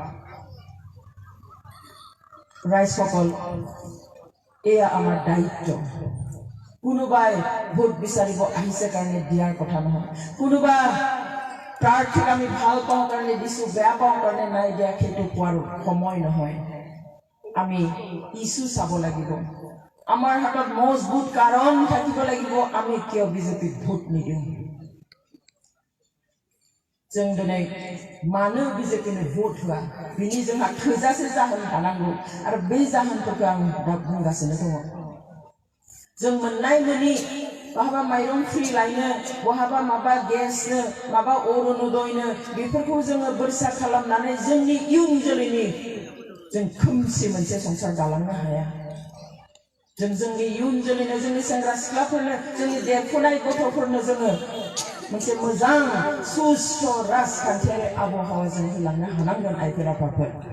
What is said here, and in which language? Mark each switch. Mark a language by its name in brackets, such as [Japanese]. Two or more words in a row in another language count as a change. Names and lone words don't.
[Assamese] ৰাইজসকল এয়া আমাৰ দায়িত্ব কোনোবাই ভোট বিচাৰিব আহিছে কাৰণে দিয়াৰ কথা নহয় কোনোবা প্ৰাৰ্থীক আমি ভাল পাওঁ কাৰণে দিছোঁ বেয়া পাওঁ কাৰণে নাই দিয়া সেইটো কোৱাৰ সময় নহয় আমি ইছ্যু চাব লাগিব আমাৰ হাতত মজবুত কাৰণ থাকিব লাগিব আমি কিয় বিজেপিক ভোট নিদিওঁ [Bodo] जों दिनै मानो बिजेपिनो भोट होआ बिनि जोंहा थोजासे जाहोन थानांगौ आरो बे जाहोनफोरखौ आं दा बुंगासिनो दङ जों मोननाय मोनि बहाबा माइरं फ्रि लायनो बहाबा माबा गेसनो माबा अरुणोदयनो बेफोरखौ जोङो बोरसा खालामनानै जोंनि इयुन जोलैनि जों खोमसि मोनसे संसार दालांनो हाया जों जोंनि इयुन जोलैनो जोंनि सेंग्रा सिख्लाफोरनो जोंनि देरफुनाय गथ'फोरनो जोङो मोनसे मोजां सुस्थ' राजखान्थियारि आबहावा जों होलांनो हानांगोन आइफोर आफाफोर